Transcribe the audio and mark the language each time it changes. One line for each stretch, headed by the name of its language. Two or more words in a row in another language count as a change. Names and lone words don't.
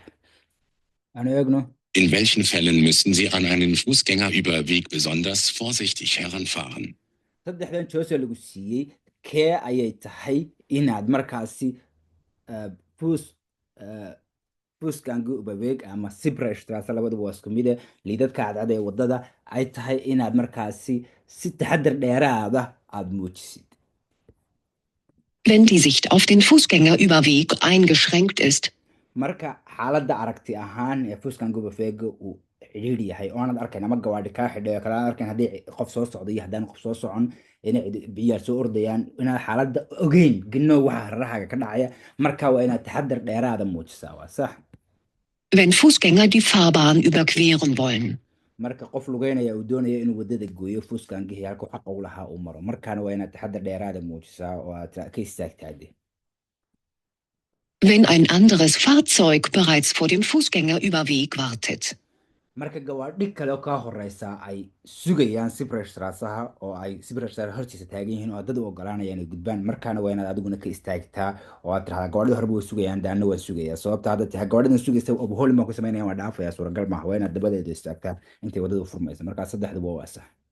Somali: aan eegno.
German: In welchen Fällen müssen Sie an einen Fußgängerüberweg besonders vorsichtig heranfahren?
Somali: saddexdan joose lagu siiyey kee ayay tahay inaad markaasi fuus fuuskangi ubaweeg ama sipreshtraas labaduba waa isku mide liidadka cadcad ee wadada ay tahay inaad markaasi si taxadar dheeraada aad muujisid.
German: Wenn die Sicht auf den Fußgängerüberweg eingeschränkt ist,
Somali: marka xaaladda aragti ahaan ee fuuskangi ubaweega uu cidhiidhi yahay oo aanad arkayn ama gawaadhi kaa xidhay kale aan arkayn haddii qof soo socdo iyo haddaan qof soo socon inay biyaar soo ordayaan inaad xaaladda ogeyn gino waxa hararahaaga ka dhacaya marka waa inaad taxadar dheeraada muujisaa waa sax.
German: wenn Fußgänger die Fahrbahn überqueren wollen.
Somali: marka qof lugeynaya uu doonaya inuu wadada gooyo fuuskangihii halku xaqa u lahaa uu maro markaana waa inaad taxadar dheeraada muujisaa oo aad ka istaagtaade.
German: Wenn ein anderes Fahrzeug bereits vor dem Fußgängerüberweg wartet.
Somali: marka gawaadhi kale oo kaa horeysa ay sugayaan sipreshtraasaha oo ay sipreshtraas hortiisa taagan yihiin oo dad u ogolaanaya inay gudbaan markaana waa inaad adiguna ka istaagtaa oo aad tirahdaa gawaadhida horeba way sugayaan daana waa sugaya sababta hadda tahay gawaadhidan sugaysa overhauling baan ku sameynaya waa dhaafaya suuragal maaha waa inaad dabadeeda istaagtaa intay wadada u furmaysa markaa saddexduba waa sax.